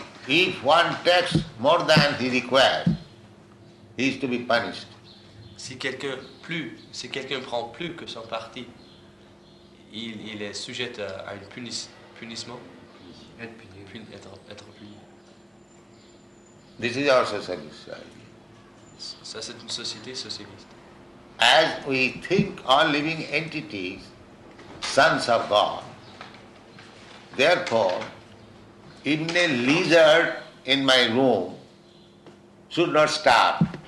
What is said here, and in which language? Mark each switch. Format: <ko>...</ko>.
<en>If one takes more than he requires, he is to be punished.</en> <fr>Si quelqu'un prend plus que son parti, il est sujet à un punissement. Être puni.</fr> <en>This is our socialist idea.</en> <fr>Ça, c'est une société socialiste.</fr> <en>As we think all living entities, sons of God, therefore, even a lizard in my room should not starve.</en>